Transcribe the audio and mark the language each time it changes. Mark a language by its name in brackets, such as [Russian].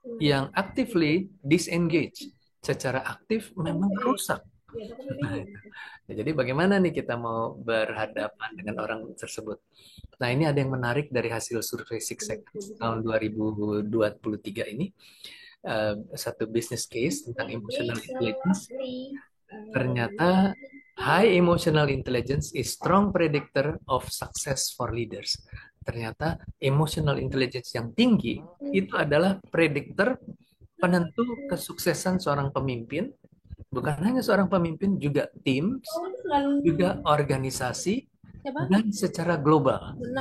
[Indonesian] yang actively disengage. Secara aktif memang rusak. Nah, itu. Ya, jadi bagaimana nih kita mau berhadapan dengan orang tersebut? Nah, ini ada yang menarik dari hasil survei Six Seconds tahun 2023 ini. Satu business case tentang emotional intelligence. Ternyata [English] high emotional intelligence is strong predictor of success for leaders. [Indonesian] Ternyata emotional intelligence yang tinggi itu adalah prediktor penentu kesuksesan seorang pemimpin. Bukan hanya seorang pemimpin, juga tim, juga organisasi, dan secara global.